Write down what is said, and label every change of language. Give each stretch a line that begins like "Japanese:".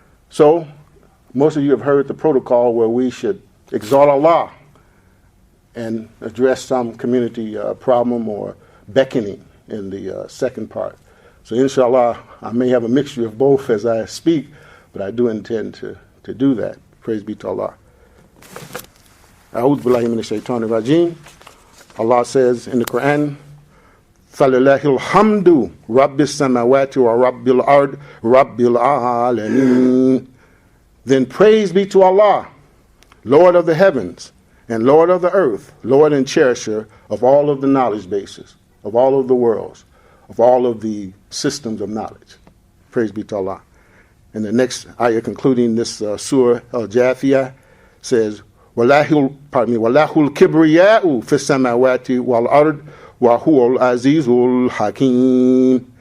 English: So most of you have heard the protocol where we should exalt Allah and address some community problem or beckoning in the second part. So inshallah, I may have a mixture of both as I speak, but I do intend to do that. Praise be to Allah.
Arabic: A'udhu billahi minash shaitanir rajim.
English: Allah says in the Quran,
Arabic: فَلِلَّهِ الْحَمْدُ رَبِّ السَّمَاوَاتِ وَرَبِّ الْأَرْضِ رَبِّ الْعَالَمِينَ.
English: Then praise be to Allah, Lord of the heavens and Lord of the earth, Lord and cherisher of all of the knowledge bases, of all of the worlds, of all of the systems of knowledge. Praise be to Allah. And the next ayah concluding this surah al-Jathiyah says,
Arabic: وَلَهُ الْكِبْرِيَاءُ فِي السَّمَاوَاتِ وَالْأَرْضِ وَهُوَ الْعَزِيزُ الْحَكِيمُ.